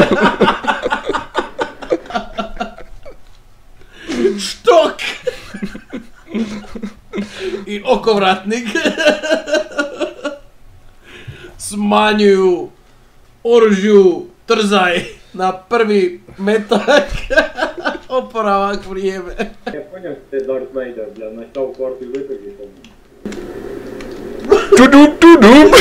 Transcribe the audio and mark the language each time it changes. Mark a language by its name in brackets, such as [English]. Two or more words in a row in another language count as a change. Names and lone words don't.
[Serbian] Štok! I okovratnik. Smanjuju oružju trzaj na prvi metak. Oporavak vrijeme. [Russian] Я понял, что ты Дарт Вейдер, бля, начал кварту выходить. Tudum tudum.